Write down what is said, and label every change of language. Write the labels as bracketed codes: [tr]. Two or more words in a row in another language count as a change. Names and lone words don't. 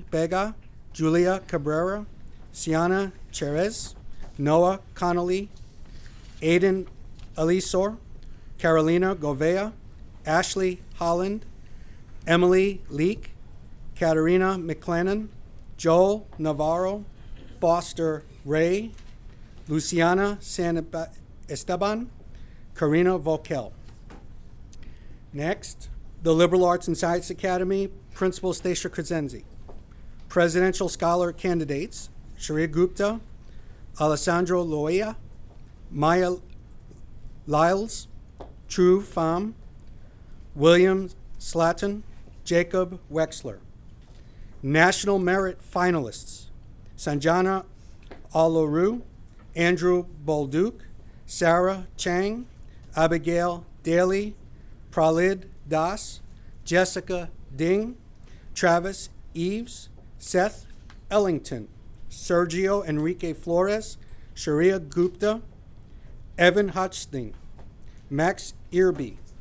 [en] Vega, Julia Cabrera, Siana Cherez, Noah Connolly, Aiden Elisor, Carolina Govea, Ashley Holland, Emily Leek, Katerina McLennan, Joel Navarro, Foster Ray, Luciana San Esteban, Karina Volkel. Next, the Liberal Arts and Science Academy, Principal Stacia Crescenzi. Presidential Scholar candidates, Sharia Gupta, Alessandro Loya, Maya Lyles, True Pham, William Slatton, Jacob Wexler. National Merit finalists, Sanjana Alaru, Andrew Bolduc, Sarah Chang, Abigail Daly, Pralid Das, Jessica Ding, Travis Eves, Seth Ellington, Sergio Enrique Flores, Sharia Gupta, Evan Hodgson, Max Irby,